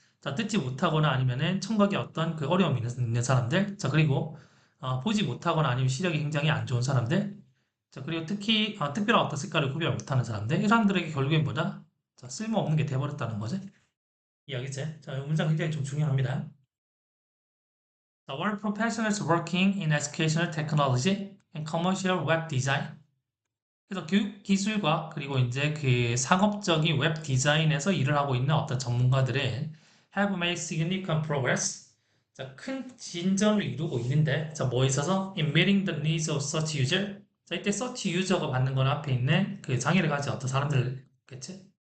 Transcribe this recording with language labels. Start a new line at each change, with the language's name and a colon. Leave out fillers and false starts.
Korean: 자, 듣지 못하거나 아니면은 청각에 어떤 그 어려움이 있는 사람들. 자, 그리고 보지 못하거나 아니면 시력이 굉장히 안 좋은 사람들. 자, 그리고 특히 특별한 어떤 색깔을 구별 못하는 사람들. 이 사람들에게 결국엔 뭐다? 자, 쓸모없는 게 돼버렸다는 거지. 이해하겠지? 자, 이 문장 굉장히 좀 중요합니다.
English: The word professionals working in educational technology and commercial web design.
Korean: 그래서 교육 기술과 그리고 이제 그 상업적인 웹 디자인에서 일을 하고 있는 어떤 전문가들은
English: have made significant progress.
Korean: 자, 큰 진전을 이루고 있는데, 자, 뭐에 있어서
English: in meeting the needs of such user.
Korean: 자, 이때 such user가 받는 건 앞에 있는 그 장애를 가진 어떤 사람들겠지?